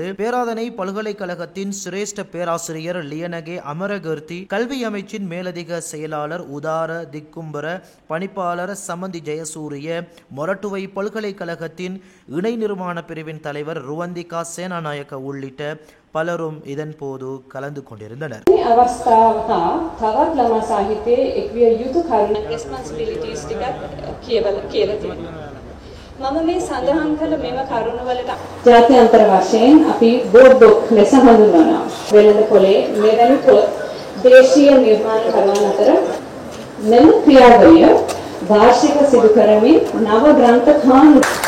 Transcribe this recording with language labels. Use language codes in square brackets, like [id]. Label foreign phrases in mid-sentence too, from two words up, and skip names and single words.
[ta] பேராதனை பல்கலைக்கழகத்தின் சிரேஷ்ட பேராசிரியர் லியனகே அமரகீர்த்தி, கல்வி அமைச்சின் மேலதிக செயலாளர் உதார திக்கும்பர, பணிப்பாளர் சமந்தி ஜெயசூரிய, மொரட்டுவை பல்கலைக்கழகத்தின் இணை நிர்மாண பிரிவின் தலைவர் ருவந்திகா சேனாநாயக்க உள்ளிட்ட பலரும் இதன் போது கலந்து கொண்டிருந்தனர். [si] මම මේ සඳහන් කළ මෙම කරුණවලට ජාත්‍යන්තර වශයෙන් අපි බෝඩ්ඩොක් ලෙස හඳුන්වනවා. වෙළඳ පොලේ මෙවැනි පොත් දේශීය නිර්මාණකරුවන් අතර මෙම ක්‍රියාවලිය වාර්ෂික සිදු කරමින් නව ග්‍රන්ථ කාණු